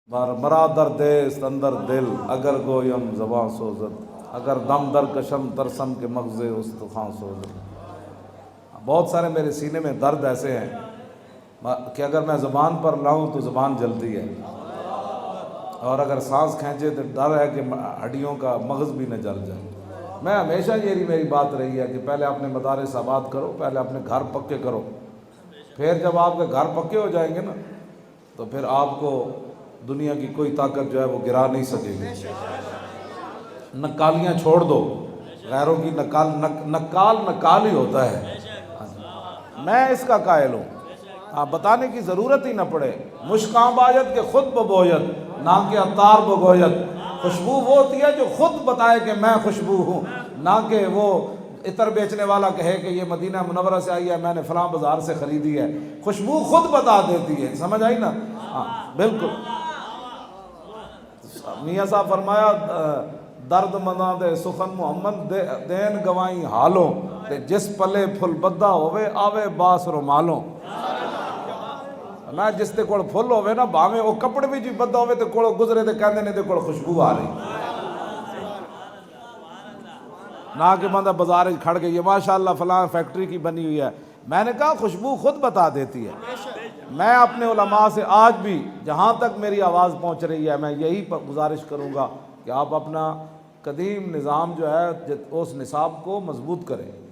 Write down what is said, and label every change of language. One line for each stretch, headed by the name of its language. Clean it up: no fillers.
Persian: مرا در دیست اندر دل اگر گویم زباں سوزد اگر دم در کشم ترسم کے مغز استخواں سوزد.
Urdu: بہت سارے میرے سینے میں درد ایسے ہیں کہ اگر میں زبان پر لاؤں تو زبان جلتی ہے، اور اگر سانس کھینچے تو ڈر ہے کہ ہڈیوں کا مغز بھی نہ جل جائے. میں ہمیشہ یہی میری بات رہی ہے کہ پہلے اپنے مدارس آباد کرو، پہلے اپنے گھر پکے کرو، پھر جب آپ کے گھر پکے ہو جائیں گے نا تو پھر آپ کو دنیا کی کوئی طاقت جو ہے وہ گرا نہیں سکے گی. نکالیاں چھوڑ دو، غیروں کی نکال ہی ہوتا ہے. میں اس کا قائل ہوں، بتانے کی ضرورت ہی نہ پڑے.
Persian: مشکاں باید کہ خود ببوید نہ کہ عطار بگوید.
Urdu: خوشبو وہ ہوتی ہے جو خود بتائے کہ میں خوشبو ہوں، نہ کہ وہ عطر بیچنے والا کہے کہ یہ مدینہ منورہ سے آئی ہے، میں نے فلاں بازار سے خریدی ہے. خوشبو خود بتا دیتی ہے. سمجھ آئی نا؟ ہاں بالکل.
Punjabi: میاں صاحب فرمایا درد منداں دے سخن محمد دین گوائیں حالوں تے جس پلے پھل بدہ ہوئے آوے باس رومالوں. میں جس دے کول پھل ہوئے نا باویں وہ کپڑے بھی جی بدہ ہوئے تے کول گزرے تے کہندے نے دے کول خوشبو آ رہی.
Urdu: نہ کہ بندہ بازار کھڑ گئی ہے ماشاءاللہ فلاں فیکٹری کی بنی ہوئی ہے. میں نے کہا خوشبو خود بتا دیتی ہے. میں اپنے علماء سے آج بھی جہاں تک میری آواز پہنچ رہی ہے میں یہی گزارش کروں گا کہ آپ اپنا قدیم نظام جو ہے اس نصاب کو مضبوط کریں.